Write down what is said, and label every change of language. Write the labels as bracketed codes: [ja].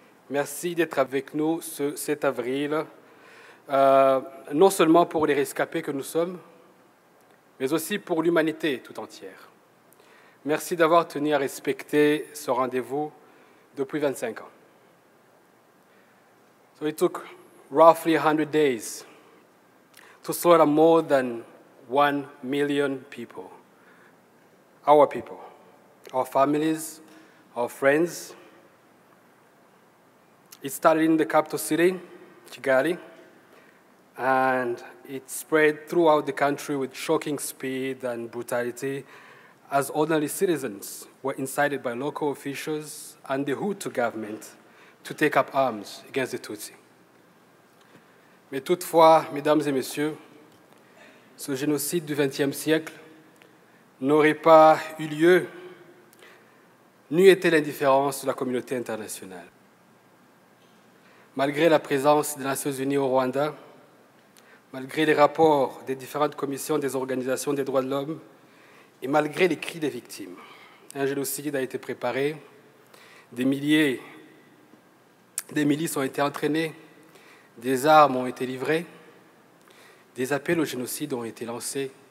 [fr] Merci d'être avec nous ce 7 avril, non seulement pour les rescapés que nous sommes, mais aussi pour l'humanité tout entière. Merci d'avoir tenu à respecter ce rendez-vous depuis 25 ans. [en] So it took roughly 100 days to slaughter more than 1 million people. Our people, our families, our friends. It started in the capital city, Kigali, and it spread throughout the country with shocking speed and brutality as ordinary citizens were incited by local officials and the Hutu government to take up arms against the Tutsi. [fr] Mais toutefois, mesdames et messieurs, ce génocide du XXe siècle n'aurait pas eu lieu n'eût été l'indifférence de la communauté internationale. Malgré la présence des Nations Unies au Rwanda, malgré les rapports des différentes commissions des organisations des droits de l'homme et malgré les cris des victimes, un génocide a été préparé, des milices ont été entraînées, des armes ont été livrées, des appels au génocide ont été lancés.